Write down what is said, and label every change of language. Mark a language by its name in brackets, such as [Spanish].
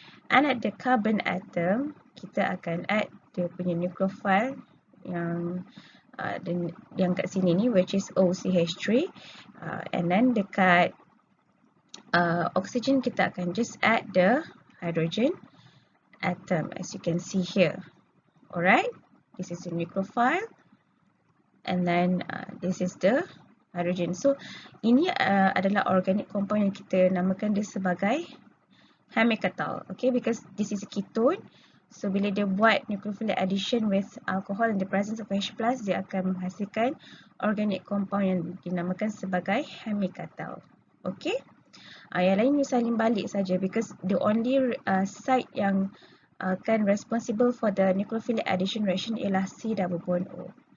[English] And at the carbon atom, [Malay] kita akan add dia punya nucleophile yang kat sini ni, [English] which is OCH3, and then dekat oxygen kita akan just add the hydrogen atom as you can see here. Alright, this is the nucleophile, and then this is the hydrogen. [Malay] So ini adalah organic compound yang kita namakan dia sebagai hemiketal. [English] Okay, because this is a ketone. [Malay] So bila dia buat nucleophilic addition [English] with alcohol in the presence of H+, [Malay] dia akan menghasilkan organic compound yang dinamakan sebagai hemiketal. Okay, yang lain you salin balik saja, [English] because the only site [Malay] yang akan [English] responsible for the nucleophilic addition reaction [Malay] ialah C double bond O.